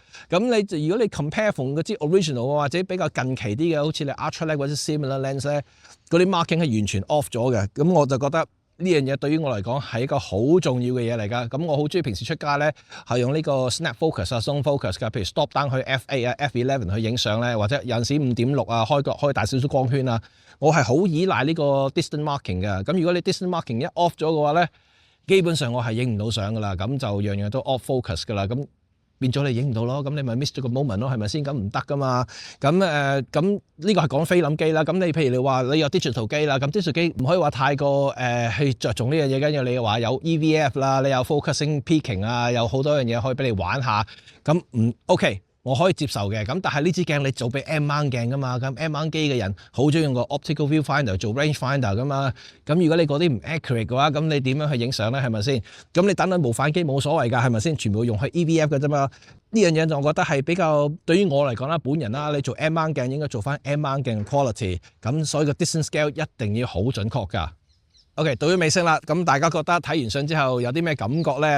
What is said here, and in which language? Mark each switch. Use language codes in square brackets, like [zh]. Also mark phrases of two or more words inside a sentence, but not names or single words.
[yue] 咁你如果你 compare 同嗰支 original 或者比較近期啲嘅，好似你 Ultraled 或者 [en] similar lens [yue] 咧，嗰啲 marking 係完全 off 咗嘅。咁我就覺得呢樣嘢對於我嚟講係一個好重要嘅嘢嚟㗎。咁我好中意平時出街咧係用呢個 [en] snap focus [yue] 啊、 [en] zone focus [yue] 㗎。譬如 [en] stop down [yue] 去 F8 啊、F11 去影相咧，或者有陣時5.6啊開大少少光圈啊，我係好依賴呢個 [en] distance marking [yue] 嘅。咁如果你 [en] distance marking [yue] 一 off 咗嘅話咧，基本上我係影唔到相㗎啦。咁就樣樣都 [en] off focus [yue] 㗎啦。咁變咗你影唔到咯，咁你咪 miss 咗個 moment 咯，係咪先？咁唔得噶嘛。咁呢個係講菲林機啦。咁你譬如你話你有 digital 機啦，咁 digital 機唔可以話太過去着重呢樣嘢，跟住你話有 EVF 啦，你有 [en] focusing peaking [yue] 啊，有好多樣嘢可以俾你玩下。咁唔 OK， 我可以接受嘅。咁但係呢支鏡你做俾 M mount 鏡噶嘛，咁 M mount 機嘅人好中意用個 [en] optical viewfinder [yue] 做 [en] range finder [yue] 噶嘛。咁如果你嗰啲唔 accurate 嘅話，咁你點樣去影相咧？係咪先？咁你等無反機冇所謂㗎，係咪先？全部用去 EVF 嘅啫嘛。呢樣嘢就我覺得係比較對於我嚟講啦，本人啦，你做 M mount 鏡應該做翻 M mount 鏡 quality。咁所以個 [en] distance scale [yue] 一定要好準確㗎。OK， 到咗尾聲啦，咁大家覺得睇完相之後有啲咩感覺咧？